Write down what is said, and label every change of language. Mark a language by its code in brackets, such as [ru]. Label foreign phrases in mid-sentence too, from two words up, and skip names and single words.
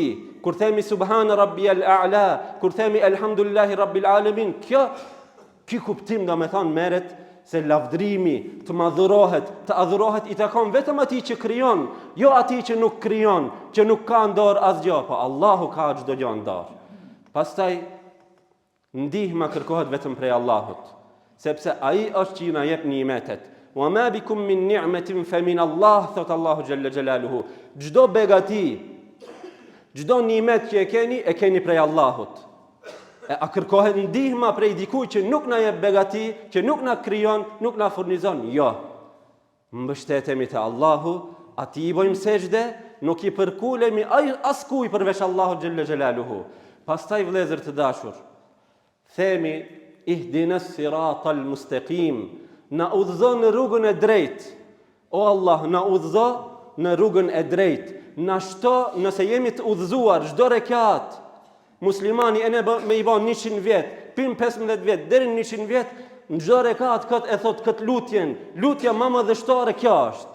[sq] Kur themi [ar] سبحان ربي الأعلى, [sq] kur themi [ar] الحمد لله رب العالمين, [sq] ky kuptim do me thonë merret se lavdrimi, të madhurohet, të adhurohet i takon vetëm atij që krijon, jo atij që nuk krijon, që nuk ka në dorë asgjë, po Allahu ka çdo gjë në dorë. Pastaj ndihma kërkohet vetëm prej Allahut, sepse ai është që na jep nimetet. [ar] وما بكم من نعمة فمن الله, [sq] thot Allahu [ar] جل جلاله. [sq] Çdo begati, çdo nimet që e keni prej Allahut. A kërkohet ndihma prej dikujt që nuk na jep begati, që nuk na krijon, nuk na furnizon? Jo. Mbështetemi te Allahu, atij i bëjmë sejdë, nuk i përkulemi askujt përveç Allahut [ar] جل جلاله. [sq] Pastaj vëllezër të dashur, themi [ar] اهدنا الصراط المستقيم, [sq] na udhëzo në rrugën e drejtë. O Allah, na udhëzo në rrugën e drejtë. Na shto nëse jemi të udhëzuar çdo rekat. Muslimani e ne me i ban 100 vjet, pim 15 vjet, deri në 100 vjet, në çdo rekat kët e thot kët lutjen, lutja më madhështore kjo është.